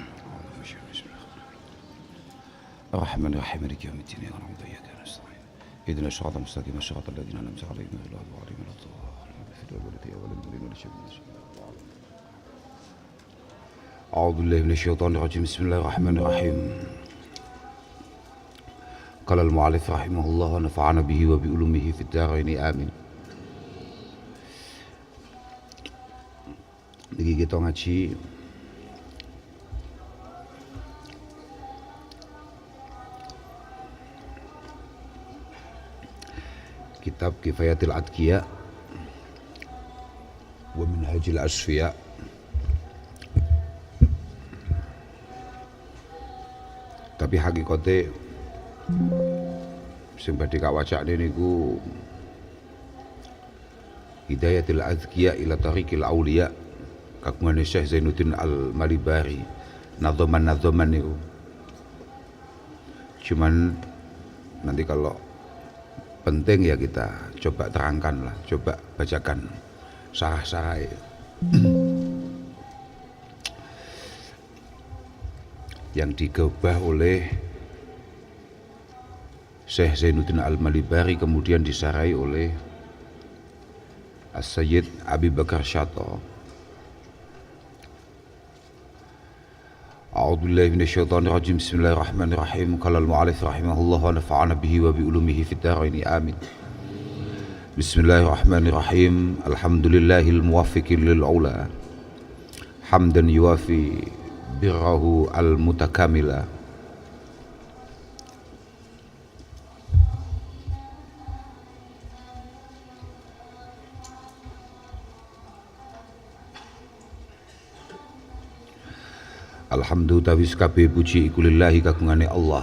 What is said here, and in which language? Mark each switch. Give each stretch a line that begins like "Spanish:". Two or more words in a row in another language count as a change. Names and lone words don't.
Arabic: الرحمن الرحيم مالك يوم الدين إياك نعبد وإياك نستعين اهدنا الصراط المستقيم صراط الذين أنعمت عليهم غير المغضوب عليهم ولا الضالين. أعوذ بالله من الشيطان الرجيم. بسم الله الرحمن الرحيم. قال المؤلف رحمه الله ونفعنا به وبعلومه في الدارين آمين.
Javanese: Niki kita ngaji kitab Kifayatul Adqiya wa Minhajul Asfiya. Tapi hakikate sing badhe kawacane niku Hidayatul Adqiya ila Tariqil Auliya kagungan Syekh Zainuddin Al-Malibari.
Indonesian: Nadzoman niku cuman nanti kalau penting ya kita coba terangkan lah, coba bacakan sarah-sarah yang digubah oleh Syekh Zainuddin Al-Malibari kemudian disarai oleh As-Sayyid Abi Bakar Syato.
Arabic: أعوذ بالله من الشيطان الرجيم. بسم الله الرحمن الرحيم. قال المؤلف رحمه الله ونفعنا به وبعلومه في الدارين آمين. Bismillahirrahmanirrahim. الحمد لله الموفق للعلا حمدا يوافي بره المتكاملا.
Javanese: Alhamdu tawi sekabe puji iku lillahi kagungane Allah.